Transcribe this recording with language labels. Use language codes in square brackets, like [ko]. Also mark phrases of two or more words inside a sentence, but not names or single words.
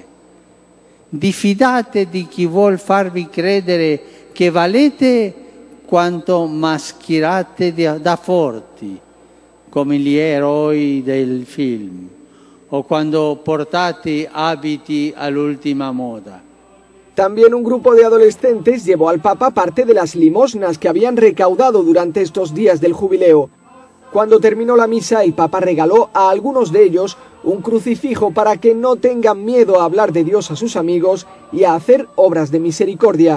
[it] Diffidate di chi vuol farvi credere che valete quanto mascherate da forti, come gli eroi del film, o quando portate abiti all'ultima moda. [es] También un grupo de adolescentes llevó al Papa parte de las limosnas que habían recaudado durante estos días del jubileo. Cuando terminó la misa, el Papa regaló a algunos de ellos un crucifijo para que no tengan miedo a hablar de Dios a sus amigos y a hacer obras de misericordia.